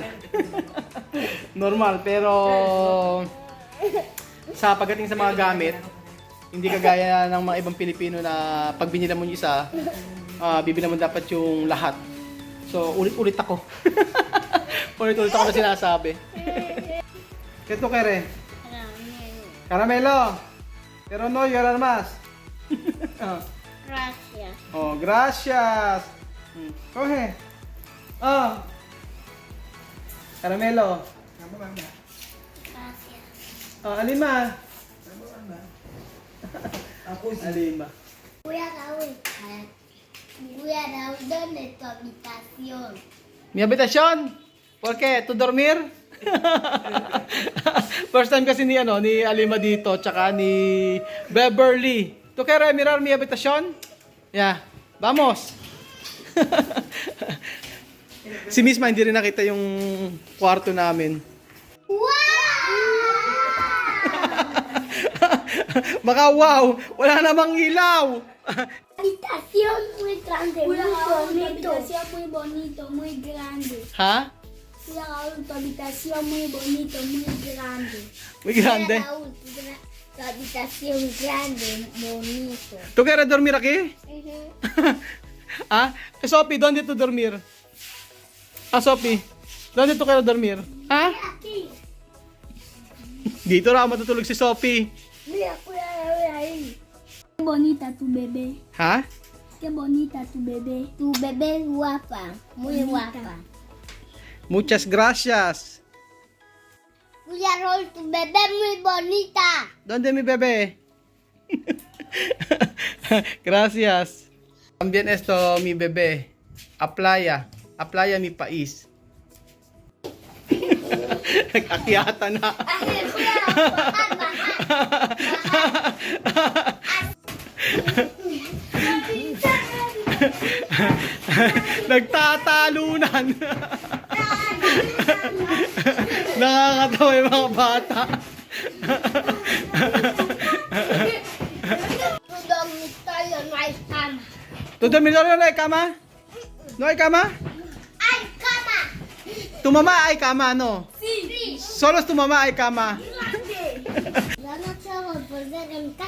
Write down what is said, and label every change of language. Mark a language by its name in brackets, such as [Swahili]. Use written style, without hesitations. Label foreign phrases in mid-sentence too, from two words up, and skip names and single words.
[Filipino] Normal, pero sa pagdating sa mga gamit, hindi kagaya ng mga ibang Pilipino na pag binila mo yung isa, bibila mo dapat yung lahat. So, ulit-ulit ako. Ulit-ulit ako na sinasabi. Ito kere. Caramelo. [Spanish] Pero no, llorar más. Gracias. Oh, gracias. Coge. Oh. Caramelo. Kamu banda. Gracias. Oh, Alima. Kamu banda. [Filipino] Ako si Alima. Kuya Raúl. [Spanish] Kuya Raúl, ¿dónde es tu habitación? Mi habitación? ¿Por qué? ¿Tu dormir? [English] First time [Filipino] kasi ni Alima dito, tsaka ni Beverly. [Spanish] ¿Tu quieres mirar mi habitación? [Filipino] Yeah. Vamos. Si Misma hindi rin nakita yung kwarto namin. Baka wow, wala namang ilaw. [Spanish] Habitación muy grande, muy bonito. Habitación muy bonito, muy grande. Ha? Kuya Raúl, tu habitación muy bonito, muy grande. Muy grande. Raúl, tu habitación grande, bonito. ¿Tu quieres dormir aquí? ¿Ah? Sophie, ¿dónde tú dormir? Sophie, ¿dónde tú quieres dormir? ¿Ah? Aquí. [Filipino] Dito raw matutulog si Sophie. [Spanish] Mira, Kuya Raúl ahí. Qué bonita tu bebé. Ha? Qué bonita tu bebé. Tu bebé es guapa, muy guapa. Muchas gracias. Kuya Raúl, tu bebé es muy bonita. ¿Dónde mi bebé? Gracias. También esto mi bebé. A playa mi país. [Filipino] Nag-akyata na. [Spanish] Ay, Kuya Raúl, bajar, [Filipino] Nagtatalunan. Nakakatawa yung mga bata. [Spanish] Tu dormitorio no hay cama. ¿Tu dormitorio no hay cama? ¿No hay cama? ¡Hay cama! Tu mamá hay cama, ¿no? Sí. Solo tu mamá hay cama. La noche vamos a volver en casa.